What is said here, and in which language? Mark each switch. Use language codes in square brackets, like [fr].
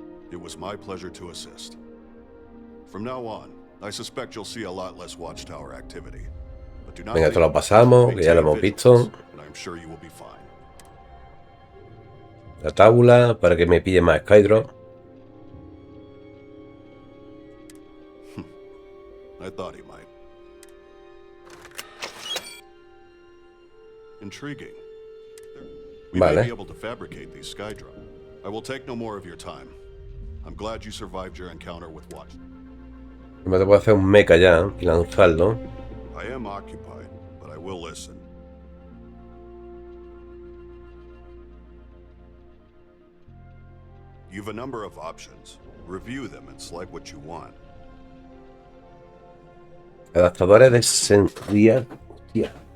[en] It was my pleasure to assist. From now on, I suspect you'll see a lot less Watchtower activity. But do not [es] Venga, esto lo pasamos, que ya lo hemos visto. [en] and I'm sure you will be fine. [es] La tabla para que me pille más Skydrop. [en] I thought he might. Intriguing. We may [es] Vale. [en] be able to fabricate these Skydrop. I will take no more of your time. I'm glad you survived your encounter with Watch. [es] Me puedo hacer un mecha ya y lanzarlo. [en] I am occupied, but I will listen. You've a number of options. Review them and select what you want. [es] Adaptadores de sensorial. Hostia.